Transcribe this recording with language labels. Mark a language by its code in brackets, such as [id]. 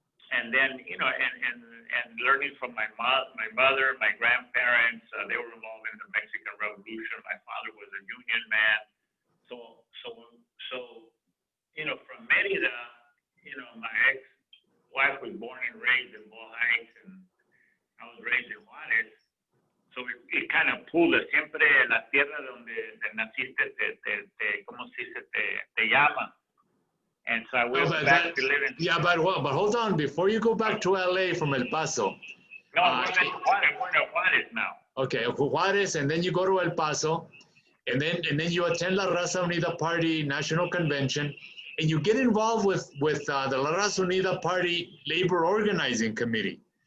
[en] And then, and learning from my mother, my grandparents, they were involved in the Mexican Revolution. My father was a Union man. So from Mérida, my ex-wife was born and raised in Boyle Heights, and I was raised in Juárez. So it kind of pulled us [es] siempre la tierra donde naciste, ¿cómo se dice? Te llama. [en] And so I went back to live in... Yeah, but hold on. Before you go back to LA from El Paso. No, we're in Juárez now. Okay, Juárez, and then you go to El Paso, and then you attend La Raza Unida Party National Convention, and you get involved with the La Raza Unida Party Labor Organizing Committee.